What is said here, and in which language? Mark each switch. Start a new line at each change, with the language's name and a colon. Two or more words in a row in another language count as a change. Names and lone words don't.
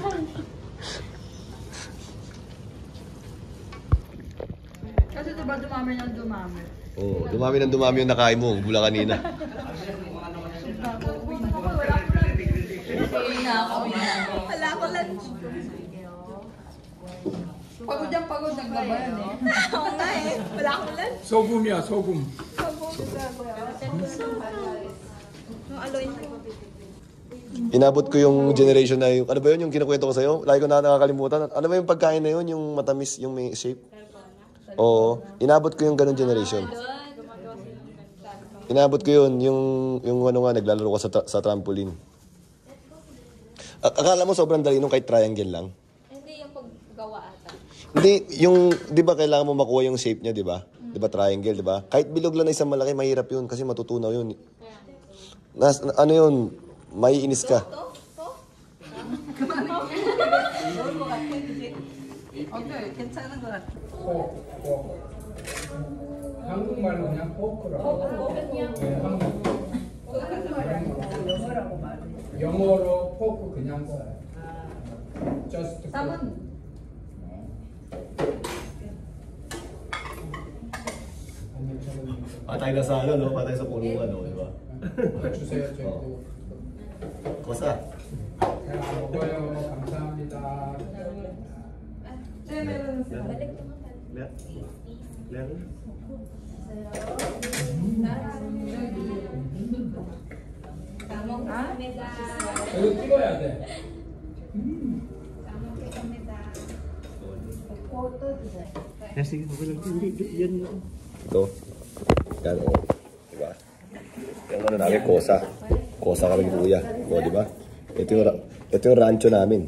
Filipino: Kasi diba dumami ng dumami? Oo, dumami yung nakain mo. Mula kanina. Wala ko lunch. Pagod naglabayan eh. Oo nga eh. Wala akong lunch.
Korean: 소금이야, 소금.
Filipino: Inabot ko yung generation na yung, ano ba yun, yung kinukwento ko sa'yo? Lagi ko na nakakalimutan. Ano ba yung pagkain na yun, yung matamis, yung may shape? Oo, inabot ko yung ganun generation. Inabot ko yun, yung naglalaro ka sa trampoline. Akala mo sobrang dali nung kahit triangle lang? Hindi yung paggawa ata. Hindi, di ba kailangan mo makuha yung shape niya, di ba? Di ba triangle, di ba? Kahit bilog lang na isang malaki, mahirap yun kasi matutunaw yun. Ano yun, maiinis ka.
Korean: Okay, 괜찮은 것 같아. 포크. 한국말로 그냥 포크라고. 네, 한국. 영어로 포크 그냥 써요.
English: Just fork.
Filipino: Patay na sa no? Patay sa punuan, no? Di ba?
Korean: 주세요, 저희도.
Filipino: Kosa.
Korean: 잘 먹어요. 감사합니다. 이거 찍어야 돼.
Filipino: Ito. Yan, o. Diba? Yung ano namin, kosa. Kosa kami ni Kuya. O, diba? Ito yung rancho namin.